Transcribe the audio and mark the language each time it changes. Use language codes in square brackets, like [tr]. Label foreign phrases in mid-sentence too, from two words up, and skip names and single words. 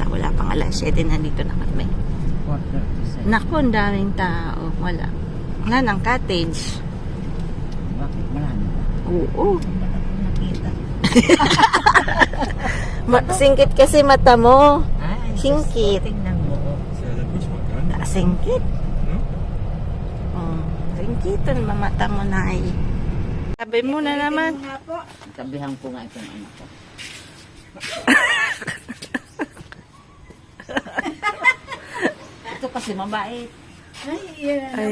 [tl] Wala pang alas 7 na dito na kami. Naku, ang daming tao. Wala nang cottage. Bakit? Marami. Oo. Nakita. Singkit kasi mata mo. Ay, Singkit. Tingnan mo. [fr] C'est à la gauche, moi, quand même. [tl] Singkit. [fr] Non? [tl] Oh, singkitan mamata mo na ay. Sabi mo na naman. Nga po. Sabihan ko nga itong anak ko. Ito kasi mabait. Ay, yan na